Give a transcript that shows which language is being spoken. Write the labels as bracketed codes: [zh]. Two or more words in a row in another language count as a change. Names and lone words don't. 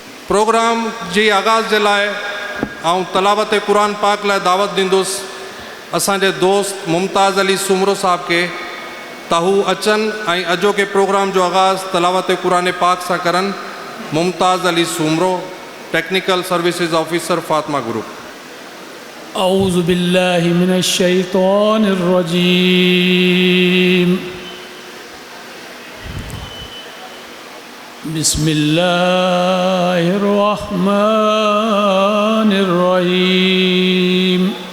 [sd] प्रोग्राम जी आगाज़ जे लाइ ऐं तलावत क़ुरान पाक लाइ दावत ॾींदुसि असांजे दोस्त मुमताज़ अली सुमरो साहब के त हू अचनि ऐं अॼोके प्रोग्राम जो आगाज़ तलावत क़ुरान पाक सां करनि। मुमताज़ अली सुमरो, [en] Technical Services Officer, फातिमा ग्रुप। [ar] أعوذ بالله من الشيطان الرجيم. بسم الله الرحمن الرحيم.